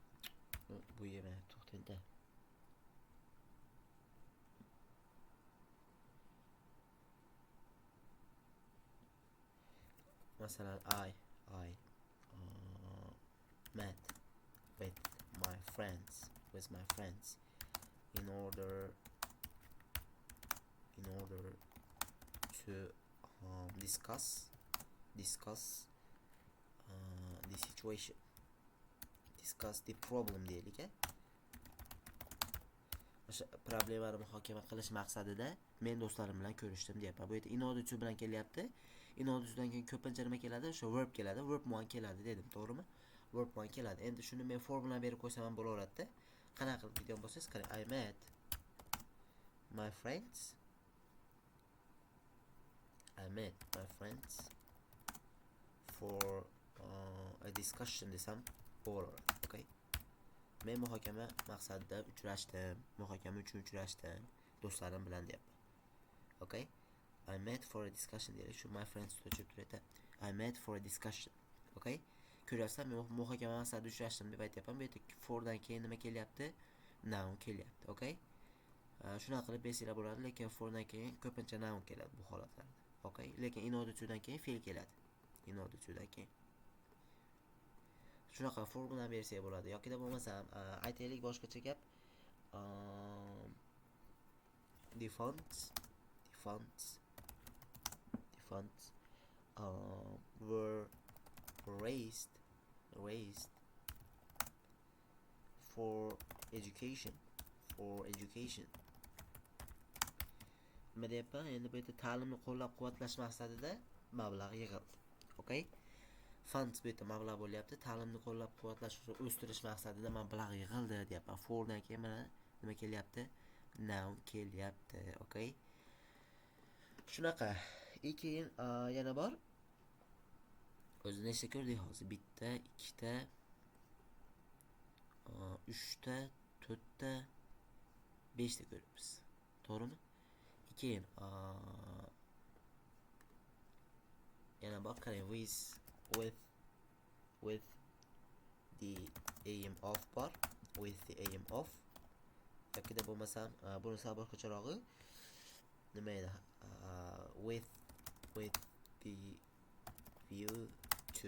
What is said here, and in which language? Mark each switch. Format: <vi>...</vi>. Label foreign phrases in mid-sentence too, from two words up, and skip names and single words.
<uz>bu yerda to'xtangda.</uz> <en>masalan I met with my friends in order to discuss the situation, discuss the problem deylik.</en> <uz>O'sha problemani muhokama qilish maqsadida men do'stlarim bilan ko'rishdim deyapman. Bu yerda</uz> <en>in order to</en> <uz>bilan kelyapti.</uz> <en>In order to'dan</en> <uz>keyin ko'pincha nima keladi? O'sha verb keladi. Verb bilan keladi dedim, to'g'rimi? Verb bilan keladi. Endi shuni men for bilan berib qo'ysam ham bo'laveradi-da. Qanaqa qilib degan bo'lsangiz, qarang.</uz> <en>I met my friends for a discussion</en> <uz>desam bo'laveradi.</uz> <en>Okay?</en> <uz>Men muhokama maqsadida muhokama uchun uchrashdim do'stlarim bilan deyapman. Okay?</uz> <en>I met for a discussion deylik.</en> <uz>Shu</uz> <en>my friends</en> <uz>tushib turadi.</uz> <en>I met for a discussion. Okay?</en> <uz>Ko'ryapsizlar, men muhokama maqsadida uchrashdim deb aytyapman. Bu yerda for dan keyin nima kelyapti? Noun kelyapti. Okay? Shunaqa qilib bersanglar bo'ladi, lekin for dan keyin ko'pincha noun keladi bu holatlarda. Okay? Lekin</uz> <en>in order to</en> <uz>dan keyin fe'l keladi.</uz> <en>In order to</en> <uz>dan keyin shunaqa for bilan bersak bo'ladi. Yoki bo'lmasam aytaylik boshqacha gap.</uz> <en>The funds were raised for education.</en> <uz>Nima deyapman? Endi bu yerda ta'limni qo'llab-quvvatlash maqsadida mablag' yig'ildi. Okay? Funds bu yerda mablag' bo'lyapti. Ta'limni qo'llab-quvvatlash uchun o'stirish maqsadida mablag' yig'ildi deyapman. Fordan keyin mana nima kelyapti? Noun kelyapti. Okay? Shunaqa. Keyin yana bor. O'zi nechta ko'rdik hozir? Bitta, ikkita, 3ta, 4ta, 5ta ko'ribmiz. To'g'rimi? Keyin yana bor, qarang.</uz> <en>With the aim of bor. With the aim of.</en> <uz>Yoki bo'lmasam buni sal boshqacharog'i nima edi?</uz> <en>With the view to.</en>